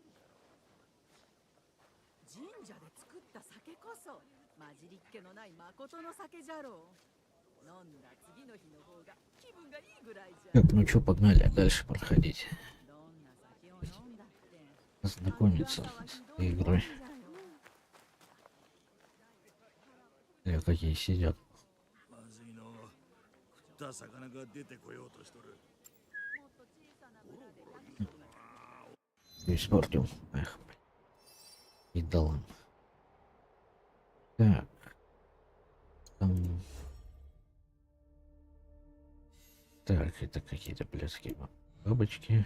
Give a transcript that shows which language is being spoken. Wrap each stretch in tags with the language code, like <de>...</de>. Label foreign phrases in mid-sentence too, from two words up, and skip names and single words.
<ja>神社で作った酒こそ混じりっ気のない誠の酒じゃろう。飲んだ次の日の方が気分がいいぐらいじゃ。</ja> <ru>Так, ну что, погнали дальше проходить.</ru> <ja>どんな酒を飲んだって</ja> <ru>Знакомиться с этой игрой. Какие сидят.</ru> <ja>まずいの。食った魚が出てこようとしとる。</ja> <ru>Испортил. Эх, блин. И дал им. Так. Там... Так, это какие-то блядские бабочки.</ru>